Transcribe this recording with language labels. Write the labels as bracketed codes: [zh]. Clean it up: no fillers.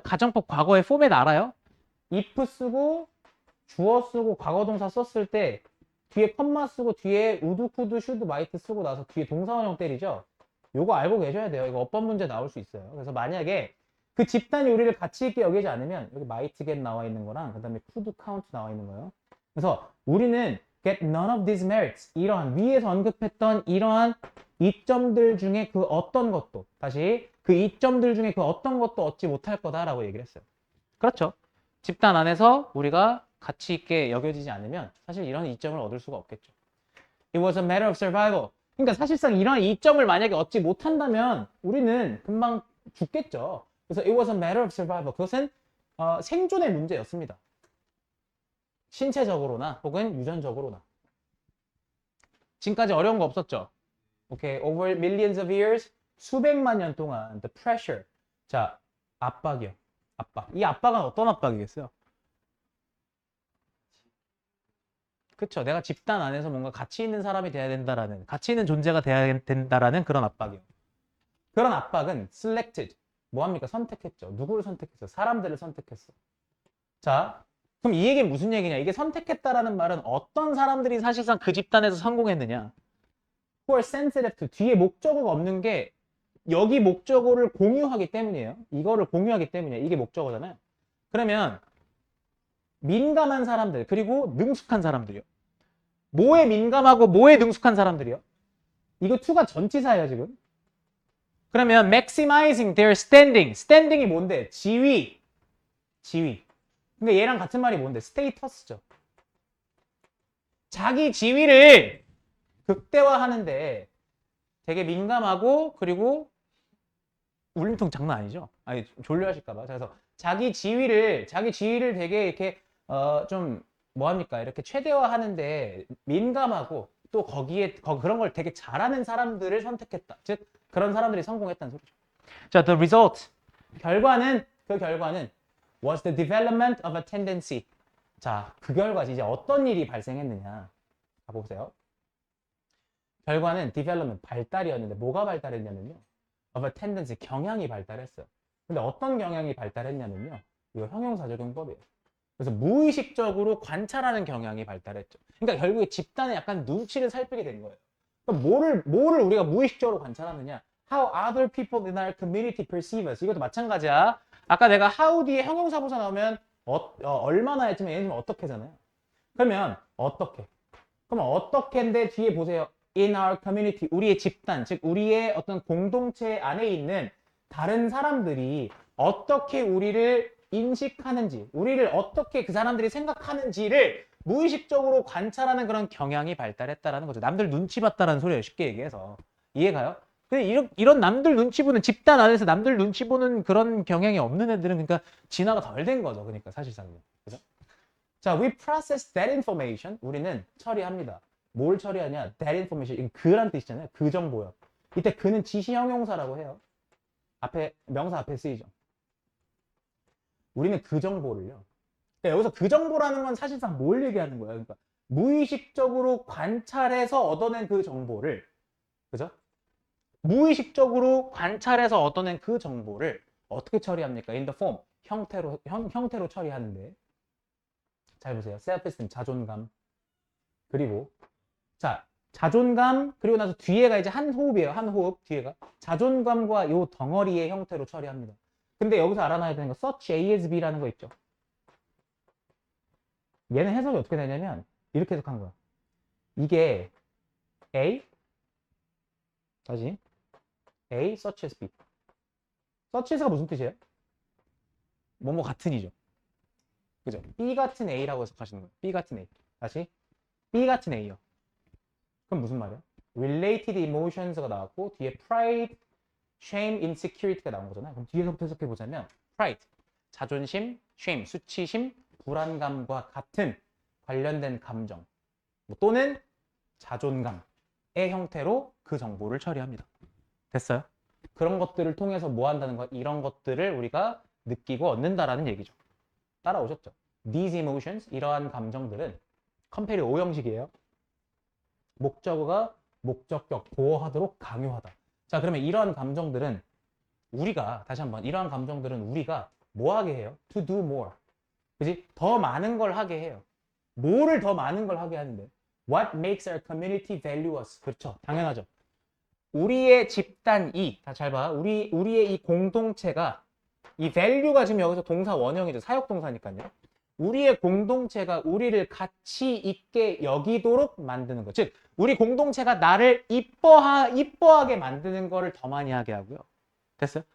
[ko] 가정법 과거의 포맷 알아요? if 쓰고 주어 쓰고 과거 동사 썼을 때 뒤에 컴마 쓰고 뒤에 would, could, should, might 쓰고 나서 뒤에 동사원형 때리죠? 요거 알고 계셔야 돼요. 이거 어법 문제 나올 수 있어요. 그래서 만약에 그 집단이 우리를 가치 있게 여기지 않으면 여기 might get 나와 있는 거랑 그 다음에 could count 나와 있는 거예요. 그래서 우리는 [en] get none of these merits. [ko] 이러한 위에서 언급했던 이러한 이점들 중에 그 어떤 것도 다시 그 이점들 중에 그 어떤 것도 얻지 못할 거다라고 얘기를 했어요. 그렇죠. 집단 안에서 우리가 가치 있게 여겨지지 않으면 사실 이런 이점을 얻을 수가 없겠죠. [en] It was a matter of survival. [ko] 그러니까 사실상 이런 이점을 만약에 얻지 못한다면 우리는 금방 죽겠죠. 그래서 [en] it was a matter of survival. [ko] 그것은 생존의 문제였습니다. 신체적으로나 혹은 유전적으로나. 지금까지 어려운 거 없었죠? [en] 오케이, over millions of years, [ko] 수백만 년 동안 [en] the pressure. [ko] 자, 압박이요. 압박. 이 압박은 어떤 압박이겠어요? 그쵸. 내가 집단 안에서 뭔가 가치 있는 사람이 돼야 된다라는, 가치 있는 존재가 돼야 된다라는 그런 압박이요. 그런 압박은 selected. 뭐합니까? 선택했죠. 누구를 선택했어? 사람들을 선택했어. 자, 그럼 이 얘기는 무슨 얘기냐? 이게 선택했다라는 말은 어떤 사람들이 사실상 그 집단에서 성공했느냐? [en] who are sensitive to. [ko] 뒤에 목적어가 없는 게 여기 목적어를 공유하기 때문이에요. 이거를 공유하기 때문이에요. 이게 목적어잖아요. 그러면 민감한 사람들 그리고 능숙한 사람들이요. 뭐에 민감하고 뭐에 능숙한 사람들이요? 이거 to가 전치사예요 지금. 그러면 [en] maximizing their standing. [ko] standing이 뭔데? 지위. 지위. 근데 얘랑 같은 말이 뭔데? 스테이터스죠. 자기 지위를 극대화하는데 되게 민감하고 그리고 울림통 장난 아니죠? 아니 졸려하실까봐. 그래서 자기 지위를 되게 이렇게 좀 뭐합니까? 이렇게 최대화하는데 민감하고 또 거기에 그런 걸 되게 잘하는 사람들을 선택했다. 즉 그런 사람들이 성공했다는 소리죠. [en] 자, the result. [ko] 그 결과는 [en] was the development of a tendency. [ko] 자, 그 결과 이제 어떤 일이 발생했느냐. 가보세요. 결과는 development, 발달이었는데 뭐가 발달했냐면요. [en] of a tendency, [ko] 경향이 발달했어요. 근데 어떤 경향이 발달했냐면요. 이거 형용사적용법이에요. 그래서 무의식적으로 관찰하는 경향이 발달했죠. 그러니까 결국에 집단의 약간 눈치를 살피게 된 거예요. 그럼 뭐를 우리가 무의식적으로 관찰하느냐? [en] How other people in our community perceive us. [ko] 이것도 마찬가지야. 아까 내가 how 뒤에 형용사부사 나오면 얼마나 했지만 얘는 어떻게잖아요. 그러면 어떻게? 그럼 어떻게인데 뒤에 보세요. [en] In our community, [ko] 우리의 집단, 즉 우리의 어떤 공동체 안에 있는 다른 사람들이 어떻게 우리를 인식하는지, 우리를 어떻게 그 사람들이 생각하는지를 무의식적으로 관찰하는 그런 경향이 발달했다라는 거죠. 남들 눈치 봤다라는 소리예요. 쉽게 얘기해서. 이해가요? 근데 이런 남들 눈치 보는 집단 안에서 남들 눈치 보는 그런 경향이 없는 애들은 그러니까 진화가 덜 된 거죠. 그러니까 사실상요. 그죠? [en] 자, we process that information. [ko] 우리는 처리합니다. 뭘 처리하냐? [en] That information. [ko] 이거 그란 뜻이잖아요. 그 정보요. 이때 그는 지시 형용사라고 해요. 앞에 명사 앞에 쓰이죠. 우리는 그 정보를요. 그러니까 여기서 그 정보라는 건 사실상 뭘 얘기하는 거야? 그러니까 무의식적으로 관찰해서 얻어낸 그 정보를, 그죠? 무의식적으로 관찰해서 얻어낸 그 정보를 어떻게 처리합니까? [en] In the form, [ko] 형태로 처리하는데. 잘 보세요. self-esteem, 자존감. 그리고, 자, 자존감, 그리고 나서 뒤에가 이제 한 호흡이에요. 한 호흡, 뒤에가. 자존감과 요 덩어리의 형태로 처리합니다. 근데 여기서 알아놔야 되는 거, such A as B라는 거 있죠. 얘는 해석이 어떻게 되냐면, 이렇게 해석한 거야. 이게 A, 다시, A, such as B. such as가 무슨 뜻이에요? 뭐뭐 같은이죠. 그죠? B 같은 A라고 해석하시는 거예요. B 같은 A. 다시, B 같은 A요. 그럼 무슨 말이야? related emotions가 나왔고 뒤에 pride, shame, insecurity가 나온 거잖아요. 그럼 뒤에서부터 해석해 보자면 pride, 자존심, shame, 수치심, 불안감과 같은 관련된 감정 뭐 또는 자존감의 형태로 그 정보를 처리합니다. 됐어요? 그런 것들을 통해서 뭐 한다는 거? 이런 것들을 우리가 느끼고 얻는다라는 얘기죠. 따라오셨죠? These emotions, 이러한 감정들은 컴페리 오형식이에요. 목적어가 목적격 보호하도록 강요하다. 자, 그러면 이러한 감정들은 우리가 다시 한번 이러한 감정들은 우리가 뭐 하게 해요? [en] To do more. [ko] 그지? 더 많은 걸 하게 해요. 뭐를 더 많은 걸 하게 하는데? [en] What makes our community valuous? [ko] 그렇죠. 당연하죠. 우리의 집단이 다 잘 봐. 우리의 이 공동체가 이 value가 지금 여기서 동사 원형이죠. 사역 동사니까요. 우리의 공동체가 우리를 가치 있게 여기도록 만드는 것. 즉, 우리 공동체가 나를 이뻐하게 만드는 거를 더 많이 하게 하고요. 됐어요?